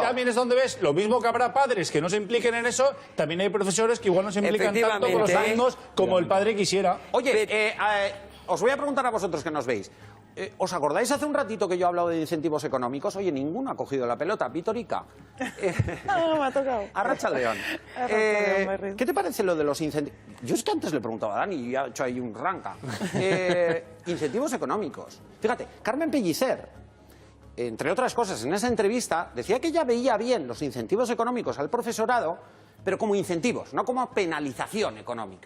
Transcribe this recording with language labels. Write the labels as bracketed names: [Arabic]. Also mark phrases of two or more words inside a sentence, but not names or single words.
[Spanish] también es donde ves lo mismo que habrá padres que no se impliquen en eso, también hay profesores que igual no se implican tanto con los Efectivamente. alumnos como el padre quisiera. Oye, os voy a preguntar a vosotros que nos veis. ¿Os acordáis hace un ratito que yo he hablado de incentivos económicos? Oye, ninguno ha cogido la pelota. Vitorica. No, me ha tocado. Arratsaldeon. Arratsaldeon, Berri. ¿Qué te parece lo de los incentivos? Yo es que antes le preguntaba a Dani y ha hecho ahí un ranca. Incentivos económicos. Fíjate, Carmen Pellicer, entre otras cosas, en esa entrevista, decía que ella veía bien los incentivos económicos al profesorado, pero como incentivos, no como penalización económica.